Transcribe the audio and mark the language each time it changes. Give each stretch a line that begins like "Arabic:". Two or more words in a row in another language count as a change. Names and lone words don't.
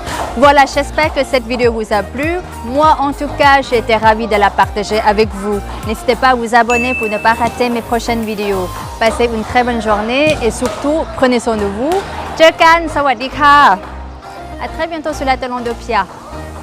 French: Voilà, j'espère que cette vidéo vous a plu. Moi, en tout cas, j'ai été ravie de la partager avec vous. N'hésitez pas à vous abonner pour ne pas rater mes prochaines vidéos. Passez une très bonne journée et surtout, prenez soin de vous.
Thai: เจอกัน สวัสดีค่ะ
French: À très bientôt sur la Talon de Pia.